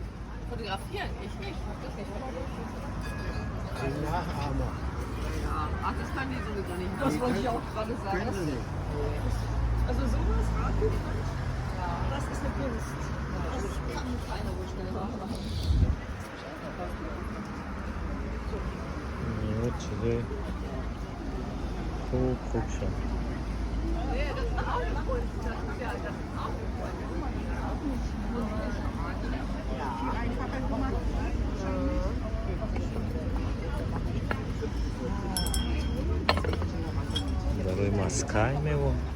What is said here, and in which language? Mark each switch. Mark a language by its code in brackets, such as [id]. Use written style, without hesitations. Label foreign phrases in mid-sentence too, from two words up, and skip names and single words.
[de] Fotografieren? Ich nicht. Ich hab das nicht verboten. Sind Nachahmer. Ja, ach, das kann die sowieso nicht. Die Das wollte ich können- auch gerade sagen. Können sie nicht. Also sowas, Radiostand, ja, das ist eine Kunst. Das kann keiner so schnell nachmachen. [fa] یه چیزای خوب شد [de] Nee, das ist auch eine Kunst. Das ist ja, das ist auch eine Kunst. برای مسکای میو